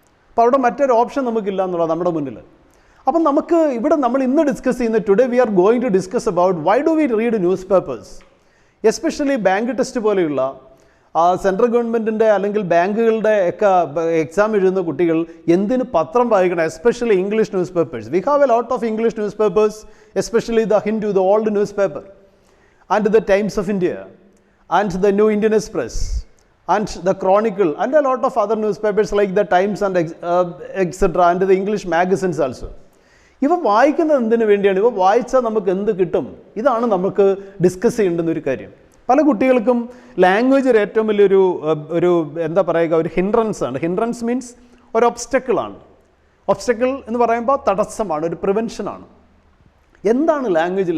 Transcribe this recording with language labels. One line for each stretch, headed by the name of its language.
Malayalam: അപ്പോൾ അവിടെ മറ്റൊരു ഓപ്ഷൻ നമുക്കില്ല എന്നുള്ളത് നമ്മുടെ മുന്നിൽ. അപ്പം നമുക്ക് ഇവിടെ നമ്മൾ ഇന്ന് ഡിസ്കസ് ചെയ്യുന്ന
English: Today we are going to discuss about why do we read news papers.
Malayalam: Especially bank test പോലെയുള്ള സെൻട്രൽ ഗവൺമെൻറ്റിൻ്റെ അല്ലെങ്കിൽ ബാങ്കുകളുടെ ഒക്കെ എക്സാം എഴുതുന്ന കുട്ടികൾ എന്തിന് പത്രം വായിക്കണം?
English: Especially English news papers. We have a lot of English news papers, especially the Hindu, the old news paper, and the Times of India, and the New Indian Express, and the Chronicle, and a lot of other newspapers like the Times and etc., and the English magazines also.
Malayalam: ഇവ വായിക്കുന്നത് എന്തിനു വേണ്ടിയാണ്? ഇവ വായിച്ചാൽ നമുക്ക് എന്ത് കിട്ടും? ഇതാണ് നമുക്ക് ഡിസ്കസ് ചെയ്യേണ്ടുന്ന ഒരു കാര്യം. പല കുട്ടികൾക്കും ലാംഗ്വേജ് ഏറ്റവും വലിയൊരു എന്താ പറയുക, ഒരു ഹിൻഡ്രൻസ് ആണ്. ഹിൻഡ്രൻസ് മീൻസ് ഒരു ഒബ്സ്റ്റക്കിളാണ്. ഒബ്സ്റ്റക്കിൾ എന്ന് പറയുമ്പോൾ തടസ്സമാണ്, ഒരു പ്രിവെൻഷനാണ്. എന്താണ് ലാംഗ്വേജ്?